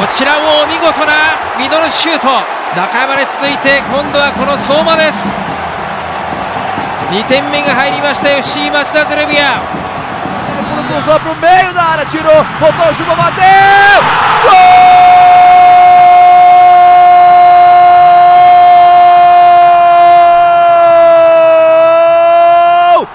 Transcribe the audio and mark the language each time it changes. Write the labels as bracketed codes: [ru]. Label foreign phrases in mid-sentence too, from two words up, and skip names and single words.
[ja] ちらも見事なミドルシュート、中山に続いて今度はこの相馬です。2点目が入りました FC 町田ゼルビア。 [pt] Cruzou pro meio da área, tirou, botou o Juba, bateu! Gol!